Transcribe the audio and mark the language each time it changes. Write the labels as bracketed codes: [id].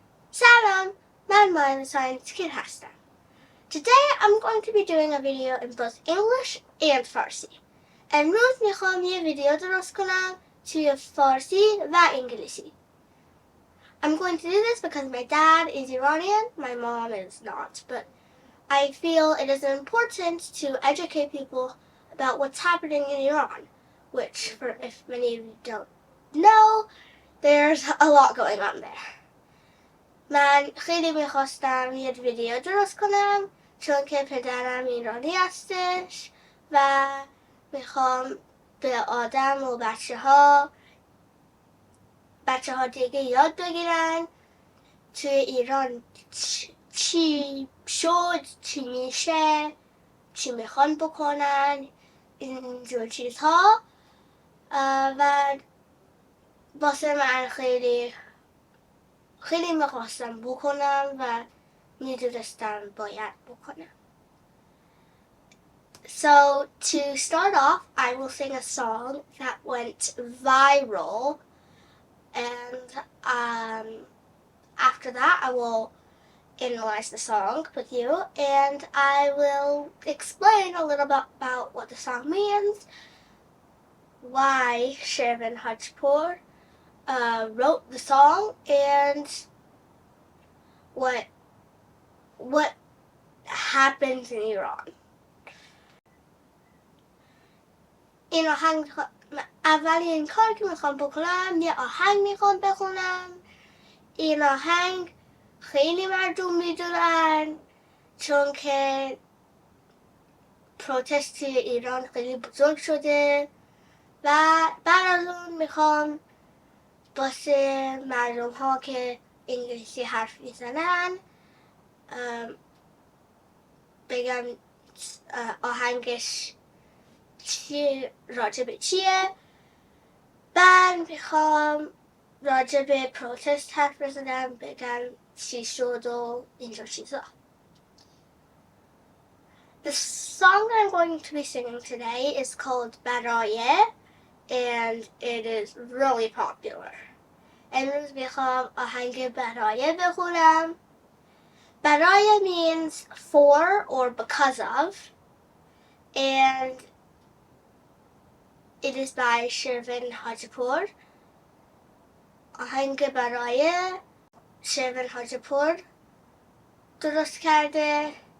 [en] Salam, [fa] man [en] the Science Kid [fa] هستم. [en] Today I'm going to be doing a video in both English and Farsi. [fa] امروز میخوام یه ویدیو درست کنم توی فارسی و انگلیسی. [en] I'm going to do this because my dad is Iranian, my mom is not, but I feel it is important to educate people about what's happening in Iran, which, if many of you don't know, there's a lot going on there. [fa] من خیلی میخواستم یه ویدیو درست کنم چون که پدرم ایرانی هستش و میخوام به آدم و بچه ها دیگه یاد بگیرن توی ایران چی شد، چی میشه، چی میخوان بکنن، اینجور چیزها. و واسه من خیلی میخواستم بکنم و میدونستم باید بکنم. [en] So to start off, I will sing a song that went viral, and after that I will analyze the song with you, and I will explain a little bit about what the song means, why Shervin Hajpur wrote the song, and what happens in Iran. [fa] این آهنگ اولین کار که میخوام بکنم یه آهنگ میخوام بخونم. این آهنگ خیلی مردم میدونن چون که پروتست ایران خیلی بزرگ شده و بعد از اون میخوام واسه مردم ها که انگلیسی حرف میزنن بگم آهنگش راجب چیه. بعد میخوام راجب پروتست حرف بزنم، بگم چی شد و اینجور چیزا. [en] The song that I'm going to be singing today is called Baraye, and it is really popular. [fa] امروز میخوام آهنگ برایه بخونم. [en] Baraye means for or because of, and it is by Shervin Hajpur. [fa] آهنگ برایه شروین حاجپور درست کرده.